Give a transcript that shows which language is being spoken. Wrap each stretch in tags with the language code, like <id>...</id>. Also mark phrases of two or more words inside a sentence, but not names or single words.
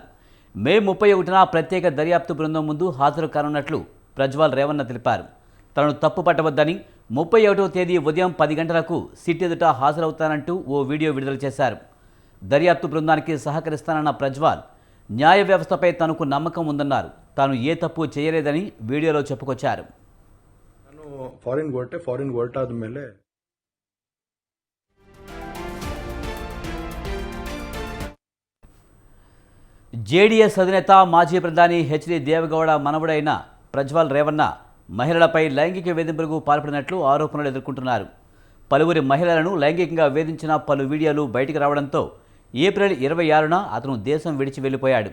<te>మే 31న ప్రత్యేక దర్యాప్తు బృందం ముందు హాజరు కానున్నట్లు ప్రజ్వల్ రేవన్న తెలిపారు. తనను తప్పు పట్టవద్దని 31వ తేదీ ఉదయం 10 గంటలకు సిట్ ఎదుట హాజరవుతానంటూ ఓ వీడియో విడుదల చేశారు. దర్యాప్తు బృందానికి సహకరిస్తానన్న ప్రజ్వల్ న్యాయ వ్యవస్థపై తనకు నమ్మకం ఉందన్నారు. తాను ఏ తప్పు చేయలేదని వీడియోలో చెప్పుకొచ్చారు.</te> <kn>ಫಾರಿನ್ ಹೊರಟಾದ ಮೇಲೆ</kn> <te>జేడీఎస్ అధినేత మాజీ ప్రధాని హెచ్డి దేవగౌడ మనవడైన ప్రజ్వల్ రేవన్న మహిళలపై లైంగిక వేధింపులకు పాల్పడినట్లు ఆరోపణలు ఎదుర్కొంటున్నారు. పలువురి మహిళలను లైంగికంగా వేధించిన పలు వీడియోలు బయటకు రావడంతో ఏప్రిల్ 26న అతను దేశం విడిచి వెళ్లిపోయాడు.</te>